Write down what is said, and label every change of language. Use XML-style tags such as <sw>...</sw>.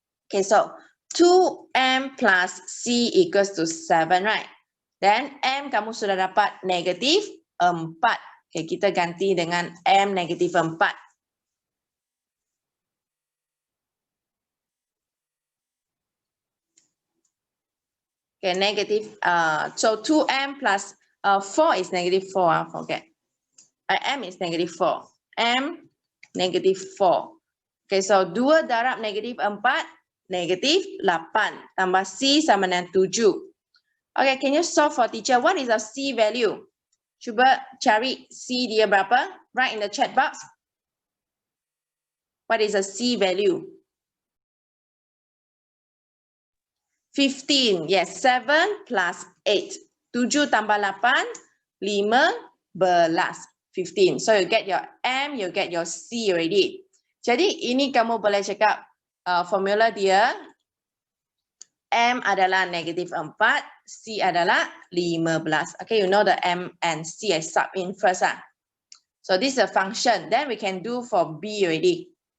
<en>Okay, so 2M plus C equals to 7, right?</en> <ms>Then M kamu sudah dapat negatif 4. Okay, kita ganti dengan M negatif 4.</ms> <en>Okay, negative. So 2M plus 4 is negative 4. Forget. M is negative 4. M negative 4.</en> <ms>Okay, so 2 darab negatif 4, negatif 8. Tambah C sama dengan 7.</ms> <en>Okay, can you solve for teacher? What is the C value?</en> <ms>Cuba cari C dia berapa?</ms> <en>Write in the chat box. What is the C value? 15. Yes, 7 plus 8. 7 tambah 8, 15. 15. So you get your M, you get your C already.</en> <ms>Jadi ini kamu boleh cakap formula dia. M adalah negatif 4, C adalah 15.</ms> <en>Okay, you know the M and C I sub in first. So this is a function. Then we can do for B already.</en>